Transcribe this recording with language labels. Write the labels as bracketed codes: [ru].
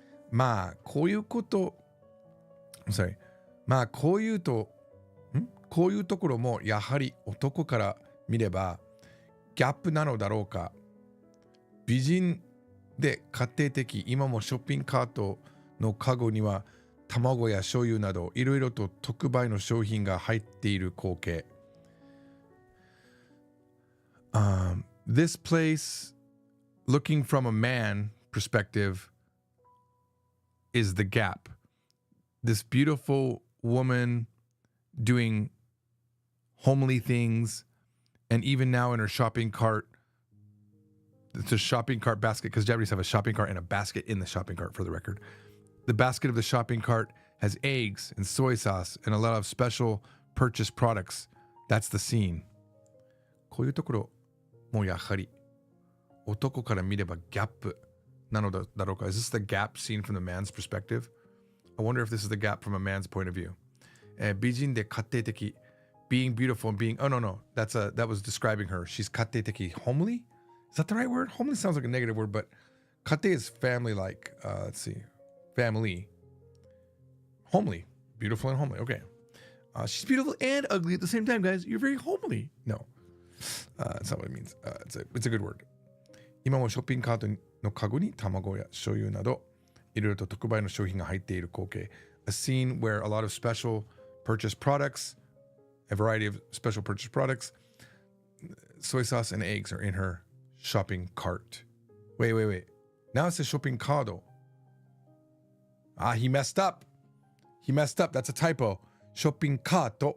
[ja] まあ、こういうところもやはり男から見ればギャップなのだろうか。美人で家庭的、今もショッピングカートのカゴには卵や醤油などいろいろと特売の商品が入っている光景。 [en] This place, looking from a man perspective, is the Gap. This beautiful woman doing homely things, and even now in her shopping cart, it's a shopping cart basket, because Japanese have a shopping cart and a basket in the shopping cart, for the record. The basket of the shopping cart has eggs and soy sauce and a lot of special purchased products. That's the scene. [ja] こういうところもやはり男から見ればギャップなのだろうか。 [en] Is this the gap seen from the man's perspective? I wonder if this is the gap from a man's point of view. [ja] 美人で家庭的 [en] being beautiful and being, oh no, that was describing her. She's 家庭的 homely? Is that the right word? Homely sounds like a negative word, but 家庭 is family like. Let's see. Family. Homely. Beautiful and homely. Okay. She's beautiful and ugly at the same time, guys. You're very homely. No. That's not what it means. It's a good word. [ja] 今もショッピングカートのカゴに卵や醤油などいろいろと特売の商品が入っている光景。 [en] a scene where a lot of special purchase products, a variety of special purchase products, soy sauce and eggs are in her shopping cart. Wait. Now it says shopping cart. He messed up. That's a typo. Shopping cart.